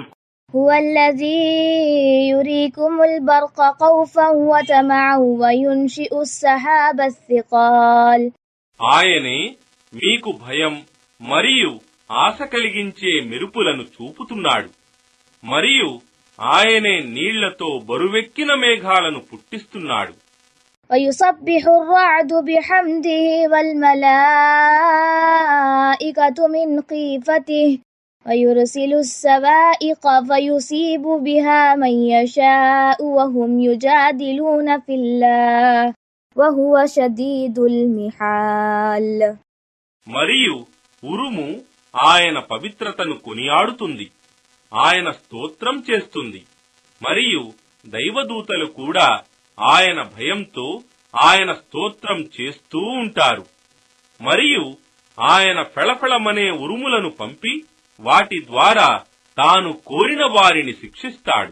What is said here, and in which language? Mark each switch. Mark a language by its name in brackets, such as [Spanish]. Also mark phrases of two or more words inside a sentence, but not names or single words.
[Arabic] هو الذي يريكم البرق خوفا وطمعا وينشئ السحاب الثقال. [Telugu] ఆయనే మీకు భయం మరియు ఆశ కలిగించే మెరుపులను చూపుతున్నాడు. మరియు ఆయనే నీళ్లతో బరువెక్కిన మేఘాలను పుట్టిస్తున్నాడు. [Arabic] వయుసబ్బిహు الرعد بحمده والملائكة من خيفته ويرسل الصواعق فيصيب بها من يشاء وهم يجادلون في الله وهو شديد المحال. [Telugu] మరియు ఉరుము ఆయన పవిత్రతను కొనియాడుతుంది, ఆయన స్తోత్రం చేస్తుంది. మరియు దైవదూతలు కూడా ఆయన భయంతో ఆయన స్తోత్రం చేస్తూ ఉంటారు. మరియు ఆయన ఫెళఫెళమనే ఉరుములను పంపి వాటి ద్వారా తాను కోరిన వారిని శిక్షిస్తాడు.